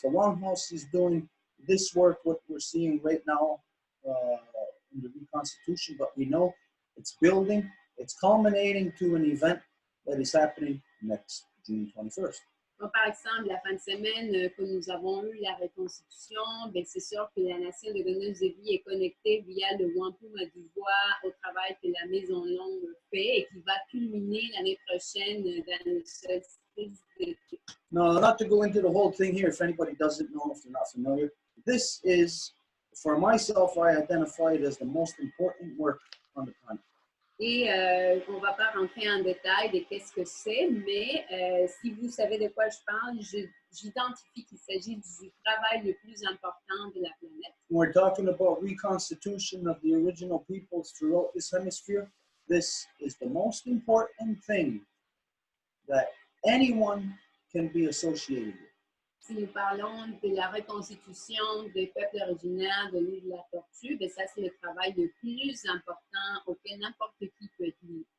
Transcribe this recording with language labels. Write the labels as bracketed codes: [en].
[en] The Longhouse is doing this work, what we're seeing right now in the Reconstitution, but we know it's building, it's culminating to an event that is happening next June 21st. [fr] Donc, par exemple, la fin de semaine que nous avons eu la reconstitution, c'est sûr que la Nation des donneuses de vie est connectée via le Wampum à Deux Voies au travail que la Maison Longue fait et qui va culminer l'année prochaine dans le solstice d'été. [en] No, not to go into the whole thing here, if anybody doesn't know, if they're not familiar. This is, for myself, I identify it as the most important work on the planet. [fr] Et on ne va pas rentrer en détail de qu'est-ce que c'est, mais si vous savez de quoi je parle, j'identifie qu'il s'agit du travail le plus important de la planète. [en] When we're talking about reconstitution of the original peoples throughout this hemisphere, this is the most important thing that anyone can be associated with. [fr] Si nous parlons de la reconstitution des peuples originaires de l'île de la Tortue, ça c'est le travail le plus important auquel n'importe qui peut être lié.